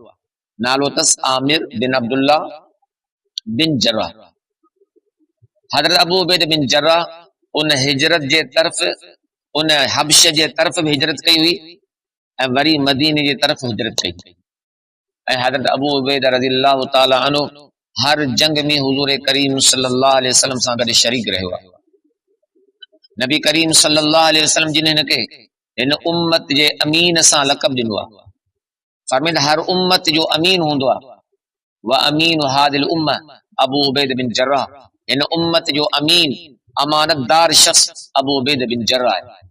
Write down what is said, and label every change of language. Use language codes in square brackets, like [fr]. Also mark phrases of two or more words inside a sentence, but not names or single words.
[sd] नालो अथसि आमिर बिन अब्दुल्लाह बिन जर्राह। हज़रत अबू उबैदा बिन जर्राह उन हिजरत जे तरफ़, उन हबश जे तरफ़ भी हिजरत कई हुई ऐं वरी मदीने जे तरफ़ हिजरत कई। ऐं हज़रत अबू उबैदा [ar] رضي الله تعالى عنه [sd] हर जंग में हुज़ूर करीम [ar] صلى الله عليه وسلم [sd] सां गॾु शरीक रहियो आहे। नबी करीम [ar] صلى الله عليه وسلم [sd] जिन हिनखे हिन उम्मत जे अमीन सां लक़ब ॾिनो आहे। फरमाइंदा हर उम्मत जो अमीन हूंदो आहे। [ar] وأمين هذه الأمة [sd] अबू उबैदा बिन जर्राह, हिन उम्मत जो अमीन अमानतदार शख्स अबू उबैदा बिन जर्राह आहे।